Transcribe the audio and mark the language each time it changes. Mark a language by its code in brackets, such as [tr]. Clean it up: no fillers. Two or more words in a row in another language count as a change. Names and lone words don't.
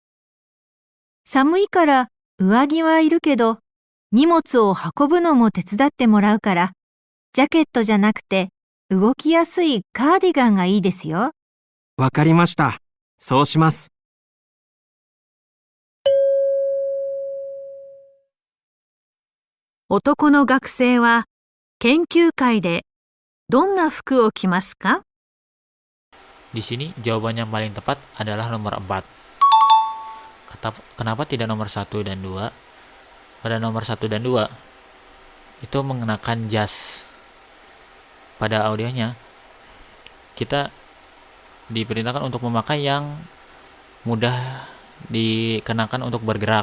[ja] 寒いから上着はいるけど、荷物を運ぶのも手伝ってもらうから、ジャケットじゃなくて動きやすいカーディガンがいいですよ。わかりました。そうします。男の学生は研究会でどんな服を着ますか？ [id] Di sini jawaban yang paling tepat adalah nomor 4. Kenapa tidak nomor 1 dan 2? Pada nomor 1 dan 2 itu mengenakan jas. Pada audionya kita diperintahkan untuk memakai yang mudah dikenakan untuk bergerak.